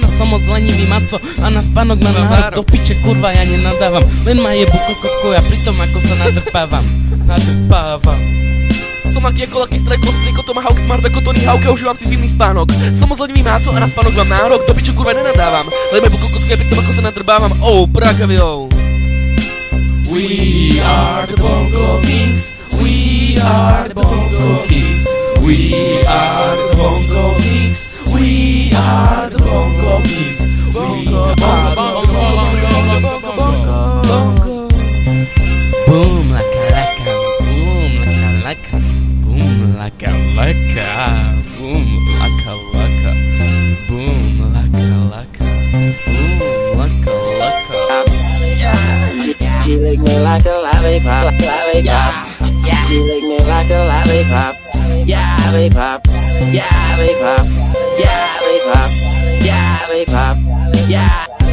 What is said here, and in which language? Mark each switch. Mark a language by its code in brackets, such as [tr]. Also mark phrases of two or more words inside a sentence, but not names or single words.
[sk] Som moc lenivý maco a na spánok mám nárok. Do piče kurva ja nenadávam, len ma jebu kokotko a pritom ako sa nadrpávam. Som laký ako Lucky Strike, ostrý ako Tomahawk, smart ako Tony Hawk a užívam si zimný spánok. Som moc lenivý maco a na spánok mám nárok. Do piče kurva nenadávam, len ma jebu kokotko a pritom ako sa nadrpávam. Oh, prakavio. [en] We are the Bongo Kings. We are the Bongo Kings. We are the Bongo Kings. We are the Bongo Kings. We are the Bongo. Boom laka laka, boom laka laka, boom laka laka, boom laka laka, boom laka laka, boom laka laka. She lick me like a lollipop, lollipop. She lick me like a lollipop, yeah, lollipop, yeah, lollipop, yeah, lollipop, yeah, lollipop, yeah.